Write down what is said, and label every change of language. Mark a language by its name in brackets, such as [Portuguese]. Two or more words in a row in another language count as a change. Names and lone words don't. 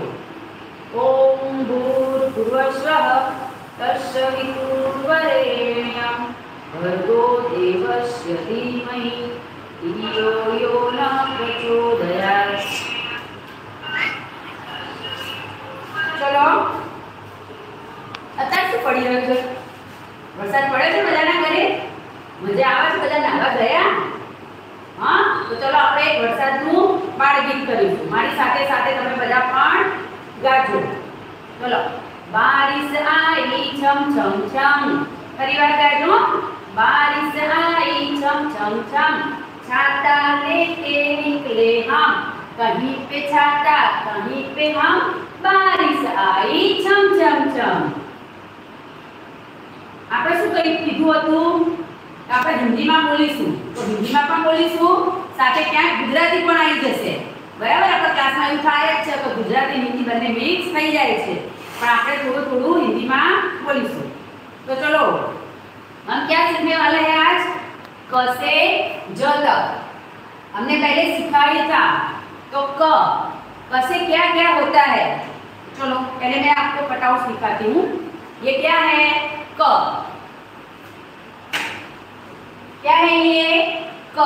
[Sanskrit] ॐ भूर्भुवः तस्सवितुर्वरेण्यं भर्गो देवस्य धीमहि धियो यो न प्रचोदयात. [Gujarati] ચલો અત્યારે શું પડી રહ્યું છે? વરસાદ પડે છે બધાના ઘરે? મજા આવે છે? બધા નાહવા ગયા? [Hindi] हाँ, तो चलो [Gujarati] આપણે એક વરસાદનું બાળગીત કરીશું. મારી સાથે સાથે તમે બધા પણ ગાજો. ચલો [Hindi] बारिश आई छम छम छम. [Gujarati] ફરીવાર ગાજો. [Hindi] बारिश आई छम छम छम. छाता लेके निकले हम, कहीं पे छाता कहीं पे हम. बारिश आई छम छम छम. [Gujarati] આપણે શું કીધું હતું? આપણે હિન્દીમાં બોલીશું, તો હિન્દીમાં પણ બોલીશું, સાથે ક્યાંક ગુજરાતી પણ આવી જશે. બરાબર? આપણા ક્લાસમાં એવું થાય જ છે કે ગુજરાતી હિન્દી બંને મિક્સ થઈ જાય છે, પણ આપણે થોડું થોડું હિન્દીમાં બોલીશું. [Hindi] तो चलो हम क्या सीखने वाले हैं आज? क से ज तक. हमने पहले सिखाया था. तो क से क्या क्या होता है? चलो पहले मैं आपको फटाफट सिखाती हूँ. ये क्या है? क. क्या है ये? क.